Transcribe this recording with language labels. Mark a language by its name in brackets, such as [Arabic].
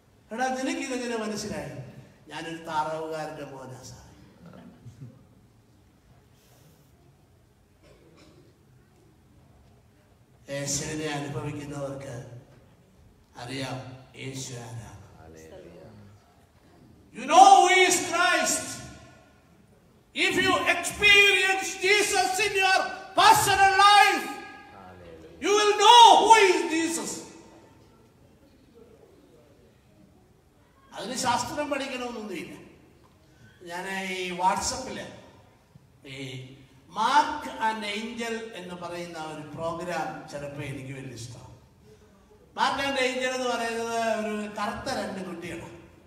[Malayalam] എടാ, നിനക്കിതെങ്ങനെ മനസ്സിലായി? ഞാനൊരു താറാവുകാരന്റെ മോനാ സാറേ. യേശുവിനെ അനുഭവിക്കുന്നവർക്ക് അറിയാം യേശു ആരാണ്. [English] You know who is Christ. If you experience Jesus in your personal life, you will know who is Jesus. [Malayalam] അതിന് ശാസ്ത്രം പഠിക്കണമെന്നൊന്നുമില്ല. ഞാൻ ഈ വാട്സപ്പില് ഈ മാർക്ക് ആൻഡ് ഏഞ്ചൽ എന്ന് പറയുന്ന ഒരു പ്രോഗ്രാം ചിലപ്പോൾ എനിക്ക് വലിയ ഇഷ്ടമാണ്. മാർക്ക് ആൻഡ് ഏഞ്ചൽ എന്ന് പറയുന്നത് ഒരു കറുത്ത 2 കുട്ടികളാണ്.